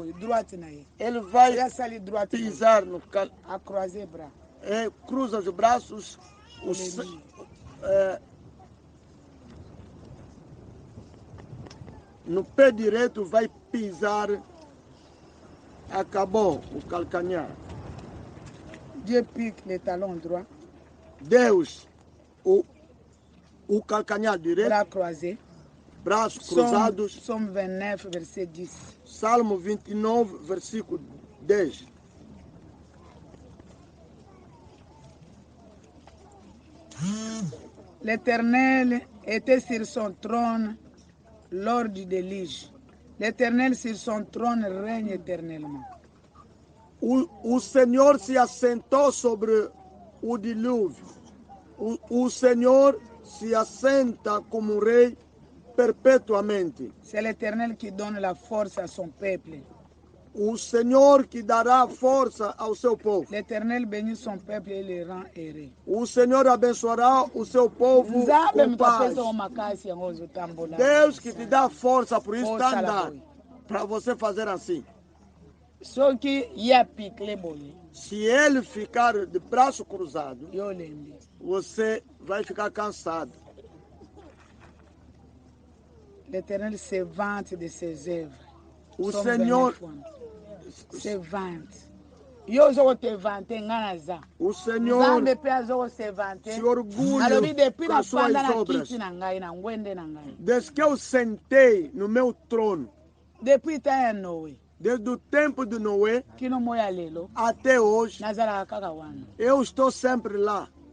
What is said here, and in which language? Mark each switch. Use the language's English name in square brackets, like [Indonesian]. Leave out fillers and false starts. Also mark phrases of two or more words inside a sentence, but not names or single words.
[Portuguese] Ele vai pisar no cruza os braços, no pé direito vai pisar, acabou o calcanhar. [French] Dieu pique le talon droit. [Portuguese] Deus, o calcanhar direito. [French] Bras croisés. [Portuguese] Braços cruzados. [French] Salmo 29, verset 10. [Portuguese] Salmo 29, versículo 10. [French] L'Éternel était sur son trône lors du déluge. L'Éternel sur son trône règne éternellement. [Portuguese] O Senhor se assentou sobre o dilúvio. O Senhor se assenta como rei perpetuamente. [French] C'est l'Éternel qui donne la force à son peuple. [Portuguese] O Senhor que dará força ao seu povo. [French] L'Éternel bénit son peuple et le rend heureux. [Portuguese] O Senhor abençoará o seu povo com paz. Deus que te dá força, por isso está andando, para você fazer assim. Se ele ficar de braço cruzado, você vai ficar cansado. [French] L'Éternel se vante de ses œuvres. [Portuguese] O Senhor [French] se vante. O [Portuguese] Senhor se orgulha com as suas obras. Desde que eu sentei no meu trono, desde o tempo de Noé até hoje, eu estou sempre lá.